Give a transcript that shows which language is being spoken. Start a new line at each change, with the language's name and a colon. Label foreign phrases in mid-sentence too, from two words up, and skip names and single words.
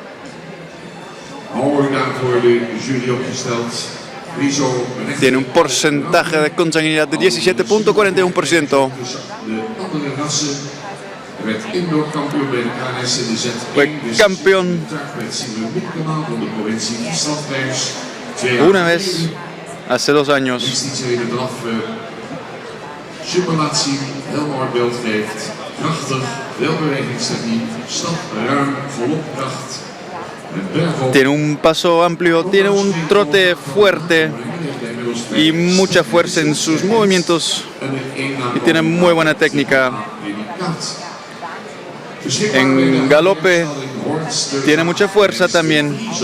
Spanish: Tiene un porcentaje de consanguinidad de 17.41%. Fue campeón una vez hace 2 años.
Dutch: Superlatie, heel mooi beeld geeft. Krachtig, veel bewegingstechniek, stap ruim, volop kracht.
Spanish: Tiene un paso amplio, tiene un trote fuerte y mucha fuerza en sus movimientos y tiene muy buena técnica. En galope tiene mucha fuerza también.